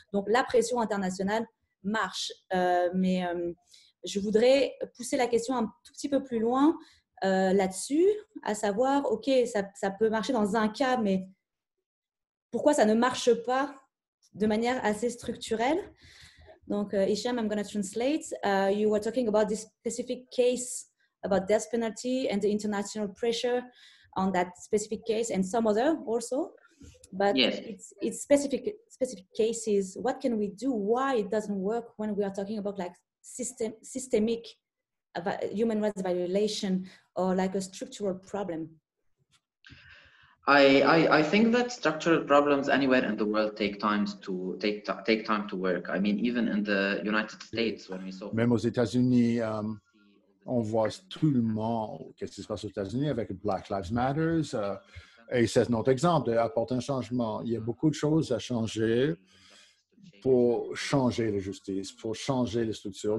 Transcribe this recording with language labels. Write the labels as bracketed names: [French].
[French] Donc la pression internationale marche. Mais je voudrais pousser la question un tout petit peu plus loin là-dessus, à savoir, OK, ça peut marcher dans un cas, mais pourquoi ça ne marche pas de manière assez structurelle? [English] Donc, Hicham, I'm going to translate. You were talking about this specific case about death penalty and the international pressure on that specific case and some other also. But yes, it's specific cases. What can we do? Why it doesn't work when we are talking about like systemic human rights violation or like a structural problem? I think that structural problems anywhere in the world take time to work. I mean, even in the United States, when we saw. [French] Même aux États-Unis, on voit tout le monde, qu'est-ce qui se passe aux États-Unis avec Black Lives Matter. Et c'est notre exemple d'apporter un changement. Il y a beaucoup de choses à changer pour changer la justice, pour changer les structures.